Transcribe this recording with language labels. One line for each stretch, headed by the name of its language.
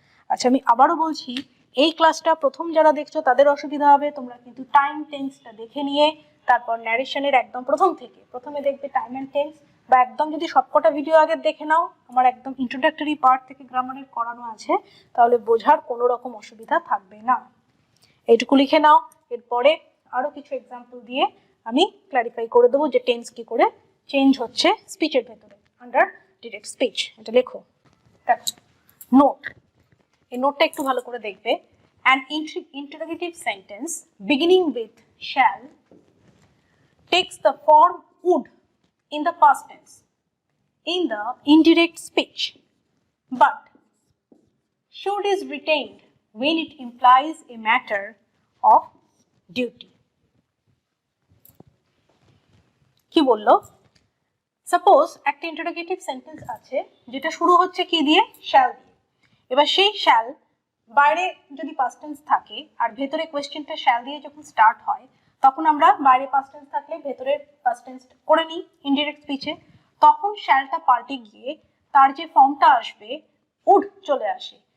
Bangla: আচ্ছা, আমি আবারও বলছি, এই ক্লাসটা প্রথম যারা দেখছো তাদের অসুবিধা হবে, তোমরা কিন্তু টাইম টেন্সটা দেখে নিয়ে তারপর ন্যারেশনের একদম প্রথম থেকে, প্রথমে দেখবে টাইম অ্যান্ড টেন্স, বা একদম যদি সবকটা ভিডিও আগে দেখে নাও, আমার একদম ইন্ট্রোডাক্টরি পার্ট থেকে গ্রামারের করানো আছে, তাহলে বোঝার কোনো রকম অসুবিধা থাকবে না। এইটুকু লিখে নাও, এরপরে আরও কিছু এক্সাম্পল দিয়ে আমি ক্ল্যারিফাই করে দেবো যে টেন্স কি করে চেঞ্জ হচ্ছে স্পিচের ভেতরে আন্ডার ডিরেক্ট স্পিচ। এটা লেখো, দেখো নোট, এই নোটটা একটু ভালো করে দেখবে।
English: An interrogative sentence beginning with shall takes the form would in the past tense in the indirect speech, but should is retained when it implies a matter of duty.
Bangla: কি বললো, সাপোজ একটা interrogative sentence আছে যেটা শুরু হচ্ছে কি দিয়ে, shall দিয়ে। এবার সেই শ্যাল বাইরে যদি পাস্ট টেন্স থাকে আর ভেতরে কোয়েশ্চেনটা শ্যাল দিয়ে যখন স্টার্ট হয়, তখন আমরা বাইরে পাস্ট টেন্স থাকলে ভেতরে পাস্ট টেন্স করে নিই ইনডিরেক্ট স্পিচে, তখন শ্যালটা পাল্টে গিয়ে তার যে ফর্মটা আসবে উড চলে আসে।